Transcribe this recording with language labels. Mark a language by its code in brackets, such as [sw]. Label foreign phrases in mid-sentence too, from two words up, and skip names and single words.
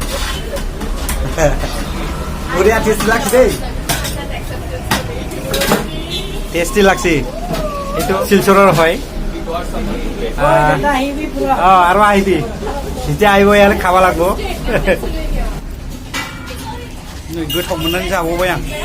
[ne] बढ़िया टेस्टी लाग्छ टेस्टी लाग्छ [as] এইটো শিলচৰৰ হয় আৰু আহিবি যেতিয়া আহিব ইয়ালে খাব লাগিব [brx] गोथाव मोननानै जाबावबाय आं